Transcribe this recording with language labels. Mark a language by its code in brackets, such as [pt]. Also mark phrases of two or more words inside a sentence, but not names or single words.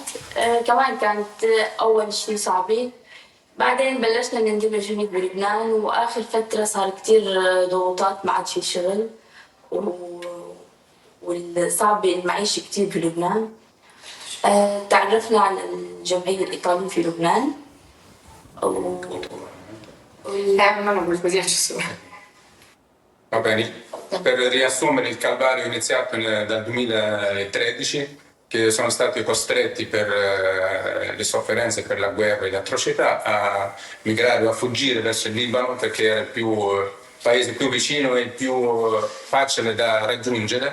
[ar] كمان كانت أول شيء صعبة، بعدين بلشنا نندمج هناك بلبنان، وآخر فترة صار كتير ضغوطات، ما عاد في شغل والصعبة المعيشة كتير بلبنان. تعرفنا على الجمعية الإيطالية في لبنان [it] Va bene, per riassumere il calvario iniziato dal 2013, che sono stati costretti per le sofferenze, per la guerra e le atrocità a migrare o a fuggire verso il Libano, perché era il paese più vicino e il più facile da raggiungere.